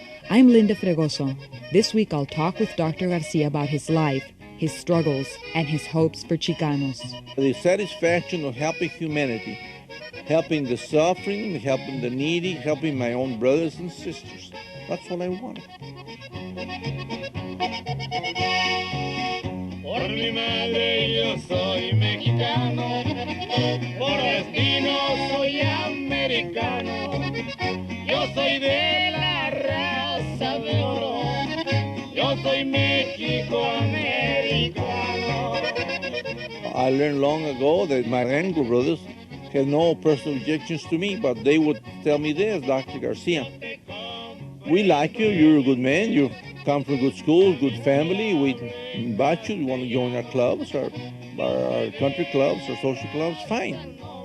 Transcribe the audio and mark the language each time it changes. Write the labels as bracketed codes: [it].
[en] I'm Linda Fregoso. This week I'll talk with Dr. Garcia about his life, his struggles, and his hopes for Chicanos. The satisfaction of helping humanity, helping the suffering, helping the needy, helping my own brothers and sisters. That's what I want. [es] Por mi madre yo soy mexicano, por destino soy americano, yo soy de la raza de oro, yo soy Mexico-americano. [en] I learned long ago that my Anglo brothers had no personal objections to me, but they would tell me this, Dr. Garcia, we like you, you're a good man, you come from good schools, good family, we invite you want to join our clubs, our country clubs, our social clubs, fine.